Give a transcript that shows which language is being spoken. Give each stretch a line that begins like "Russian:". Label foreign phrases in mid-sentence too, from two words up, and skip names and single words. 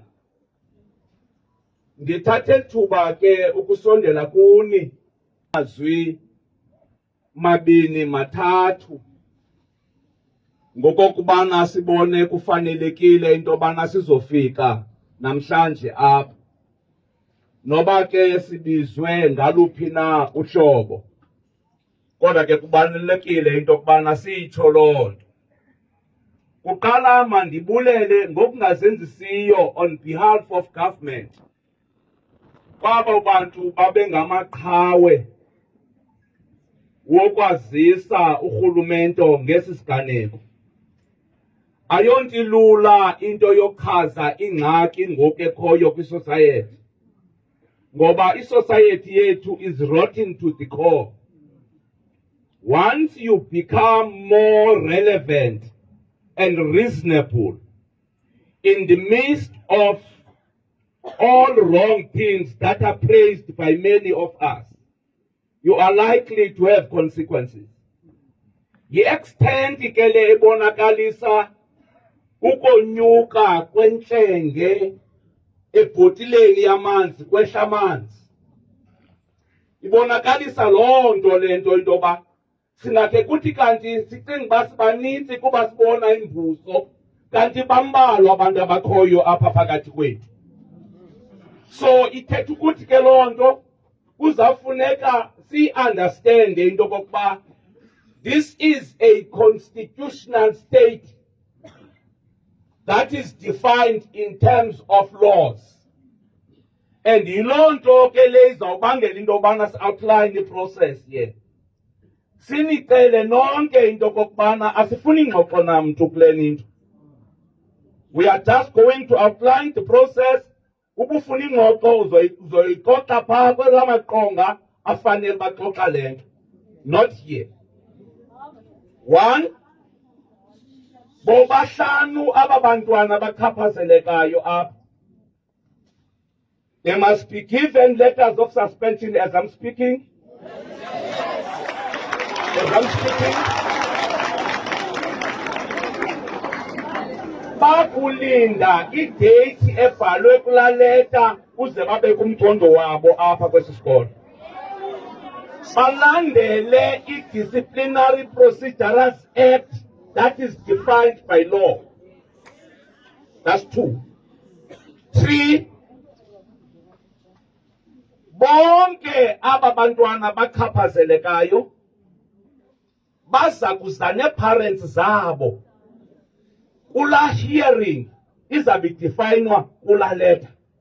Xhosa: Ndithathe ithuba ke ukusondela kuni mazwi mabini mathathu ngokokubana sibone kufanelekile into yobana sizofika namhlanje apha, noba ke sibizwe ngaluphi na uhlobo, kodwa ke kubalulekile into yokubana siyitsho loo nto. Kuqala mandibulele ngokungazenzisiyo
English: on behalf of government
Xhosa: kwabo bantu babengamaqhawe wokwazisa urhulumente ngesi siganeko. Ayonto ilula into yokuchaza ingxaki ngoku ekhoyo kwisociety, ngoba isociety yethu
English: is rotten to the core. Once you become more relevant and reasonable in the midst of all wrong things that are praised by many of us, you are likely to have consequences.
Xhosa: Yi-extent ke le ebonakalisa ukonyuka kwentlenge ebhotileni yamanzi, kwehla amanzi. Ibonakalisa loo nto le nto into yoba singakhe kuthi kanti sicinga uba sibanintsi kuba sibona imvuso, kanti bambalwa abantu abakhoyo apha phakathi kwethu.
English: So
Xhosa: ithetha ukuthi ke loo nto kuzawufuneka si-understande into yokokuba
English: this is a constitutional state that is defined in terms of laws. And yiloo nto ke le izawubangela into yobana si-outline i-process here.
Xhosa: Sinicele nonke into yokokubana asifuni ngxoxo namntu kule nto.
English: We are just going to outline the process.
Xhosa: Ubufuna ingxoxo uzoyixoxa phaa kwela maqonga afanele baxoxa le nto,
English: not here. One,
Xhosa: bobahlanu aba bantwana bachaphazelekayo apha,
English: they must be given letters of suspension as I'm speaking.
Xhosa: Bakulinda idate ebhalwe kulaa leta uze babe kumcondo wabo apha kwesi sikolo.
English: Balandele i-Disciplinary Procedures Act that is defined by law. That's 2. 3,
Xhosa: bonke aba bantwana bachaphazelekayo baza kuza nee-parents zabo. Kula hearing izabe definwa kula letter.